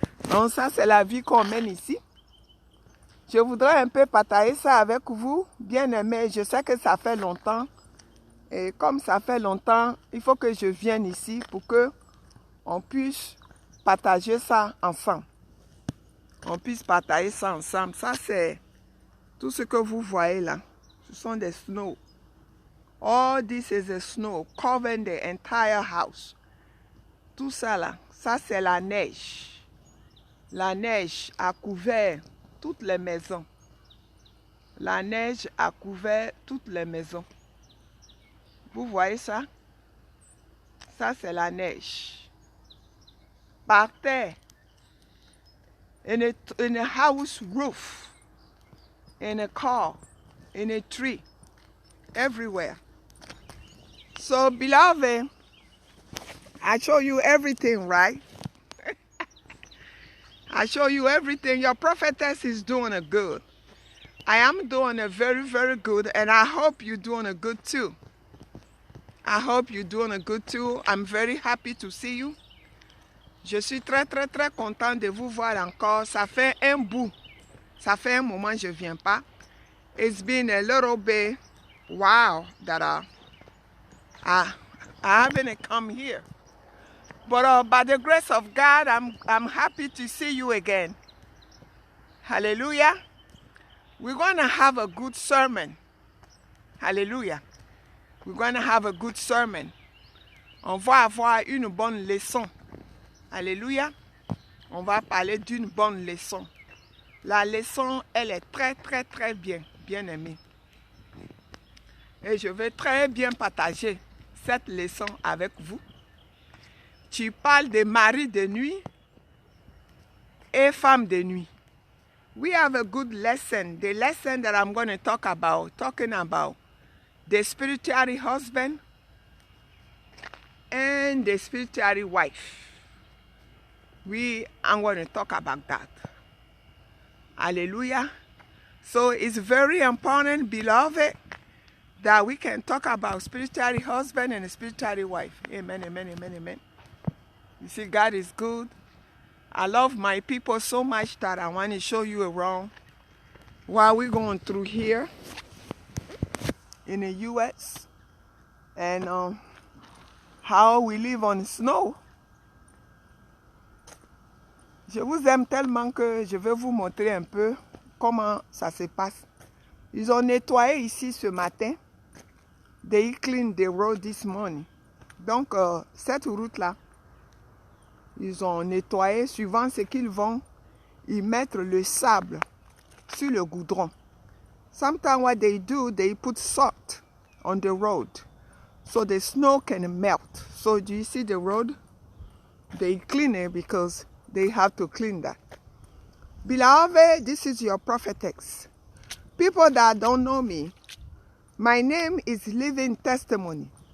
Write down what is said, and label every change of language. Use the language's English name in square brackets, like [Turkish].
[French] Donc ça, c'est la vie qu'on mène ici. Je voudrais un peu partager ça avec vous, bien aimé. Je sais que ça fait longtemps. Et comme ça fait longtemps, il faut que je vienne ici pour que on puisse partager ça ensemble. On puisse partager ça ensemble. Ça, c'est tout ce que vous voyez là. Ce sont des snow. [English] All this is the snow covering the entire house. [French] Tout ça là, ça c'est la neige. La neige a couvert toutes les maisons. La neige a couvert toutes les maisons. Vous voyez ça? Ça, c'est la neige. Par terre. [English] In a house roof. In a car. In a tree. Everywhere. So, beloved, I show you everything, right? I show you everything. Your prophetess is doing a good. I am doing a very, very good, and I hope you're doing a good too. I hope you're doing a good too. I'm very happy to see you. [French] Je suis très, très, très content de vous voir encore. Ça fait un bout. Ça fait un moment que je ne viens pas. [English] It's been a little bit while that I haven't come here. But by the grace of God, I'm happy to see you again. Hallelujah. We're going to have a good sermon. Hallelujah. We're going to have a good sermon. [French] On va avoir une bonne leçon. Alléluia. On va parler d'une bonne leçon. La leçon, elle est très, très, très bien aimée. Et je vais très bien partager cette leçon avec vous. Tu parles de mari de nuit et femme de nuit. [English] We have a good lesson. The lesson that I'm going to talking about the spiritual husband and the spiritual wife. I'm going to talk about that. Hallelujah. So it's very important, beloved, that we can talk about spiritual husband and spiritual wife. Amen, amen, amen, amen. You see, God is good. I love my people so much that I want to show you around what we're going through here in the U.S. and how we live on snow. [French] Je vous aime tellement que je vais vous montrer un peu comment ça se passe. Ils ont nettoyé ici ce matin. [English] They cleaned the road this morning. [French] Donc, cette route-là, ils ont nettoyé. Suivant ce qu'ils vont, ils mettent le sable sur le goudron. [English] Sometimes what they do, they put salt on the road so the snow can melt. So do you see the road? They clean it because they have to clean that. Beloved, this is your prophetess. People that don't know me, my name is Living Testimony.